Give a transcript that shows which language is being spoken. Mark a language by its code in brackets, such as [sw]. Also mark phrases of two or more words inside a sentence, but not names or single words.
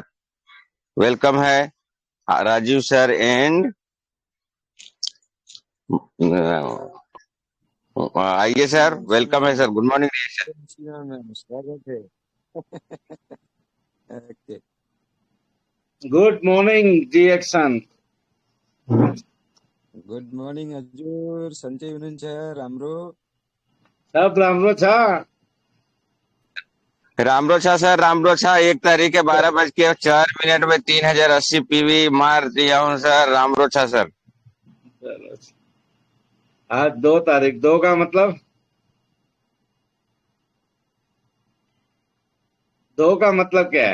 [hi] वेलकम है राजीव सर एंड आइए सर, वेलकम है सर, [en] good morning sir. [hi] स्वागत है। ओके, [en] good morning ji action. good morning [ne] हजुर, सन्चै हुनुहुन्छ राम्रो? सब राम्रो छ। रामरो छा सर, रामरो छा। [hi] 1 तारीख के 12:04 में 3080 पीवी मार दिया हूँ सर। [ne] रामरो छा सर। [hi] चलो, आज 2 तारीख, 2 का मतलब 2 का मतलब क्या है?